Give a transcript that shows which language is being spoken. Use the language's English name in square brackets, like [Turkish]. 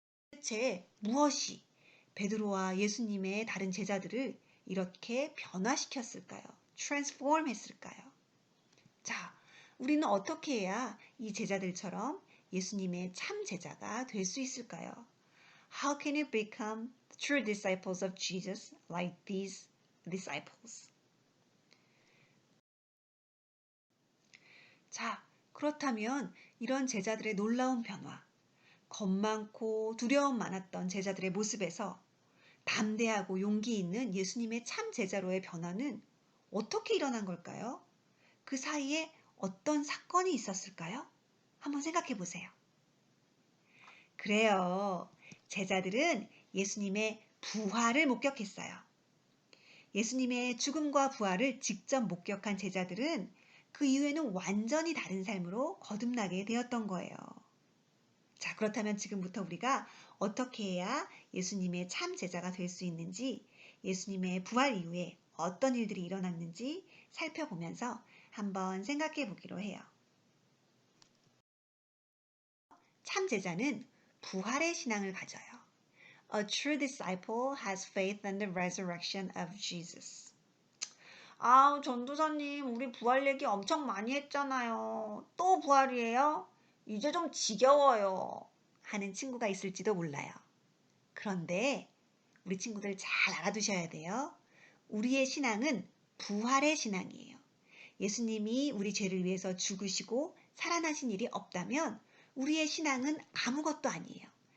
[Korean] 대체 무엇이 베드로와 예수님의 다른 제자들을 이렇게 변화시켰을까요? transform 했을까요? 자, 우리는 어떻게 해야 이 제자들처럼 예수님의 참 제자가 될 수 있을까요? [English] How can you become true disciples of Jesus like these disciples? [Korean] 자, 그렇다면 이런 제자들의 놀라운 변화, 겁 많고 두려움 많았던 제자들의 모습에서 담대하고 용기 있는 예수님의 참 제자로의 변화는 어떻게 일어난 걸까요? 그 사이에 어떤 사건이 있었을까요? 한번 생각해 보세요. 그래요. 제자들은 예수님의 부활을 목격했어요. 예수님의 죽음과 부활을 직접 목격한 제자들은 그 이후에는 완전히 다른 삶으로 거듭나게 되었던 거예요. 자, 그렇다면 지금부터 우리가 어떻게 해야 예수님의 참 제자가 될 수 있는지, 예수님의 부활 이후에 어떤 일들이 일어났는지 살펴보면서 한번 생각해 보기로 해요. 참 제자는 부활의 신앙을 가져요. [English] A true disciple has faith in the resurrection of Jesus. [Korean] 아, 전도사님, 우리 부활 얘기 엄청 많이 했잖아요. 또 부활이에요? 이제 좀 지겨워요. 하는 친구가 있을지도 몰라요. 그런데 우리 친구들 잘 알아두셔야 돼요. 우리의 신앙은 부활의 신앙이에요. 예수님이 우리 죄를 위해서 죽으시고 살아나신 일이 없다면 우리의 신앙은 아무것도 아니에요.